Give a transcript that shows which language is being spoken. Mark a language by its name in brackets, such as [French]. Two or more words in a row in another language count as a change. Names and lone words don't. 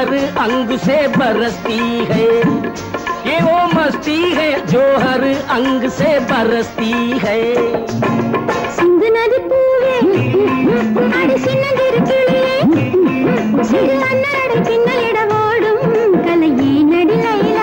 [Hindi] अंग से बरसती है, ये वो मस्ती है जो हर अंग से बरसती है। [Tamil] சிந்து நதி பூவே அடி சின்னஞ்சிறு கிளியே சிறு அண்ணாடை பின்னலிட ஓடும் கலையே நடி லைலா